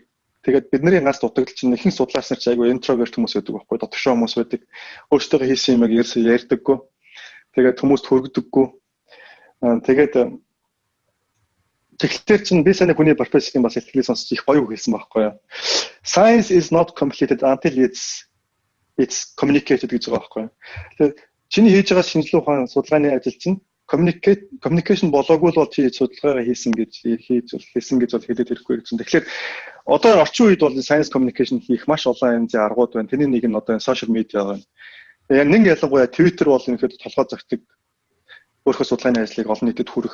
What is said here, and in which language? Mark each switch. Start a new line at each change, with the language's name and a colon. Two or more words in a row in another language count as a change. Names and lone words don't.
Mongolian: Тэгээд бидний ганц дутагдал чинь ихэнх судлаач нар ч айгүй интроверт хүмүүс байдаг байхгүй, дотгошоо хүмүүс байдаг. Өөрсдөө хийсэн юмыг ярьдаггүй. Тэгээд хүмүүст хүргдэггүй. Тэгээд тэгэхээр чинь би саний хүний профессорын бас ихтгэл сонсч их гоё үг хэлсэн байхгүй юу.
English: Science is not completed until it's communicated
Mongolian: гэж байгаа байхгүй юу. Тэгээд чиний хийж байгаа шинжилгээ ухааны судалгааны ажил чинь communication болоогүй л бол чи судалгаагаа хийсэн гэж бол хэлээд ирэхгүй гэсэн. Тэгэхээр одоо орчин үед бол
English: science communication
Mongolian: хийх маш олон янзын аргууд байна. Тэрний нэг нь одоо
English: social media
Mongolian: байна. Яг нэг ялангуяа Twitter бол ингээд толгой зогтдаг өөрийнхөө судалгааны ажлыг олон нийтэд хүргэх.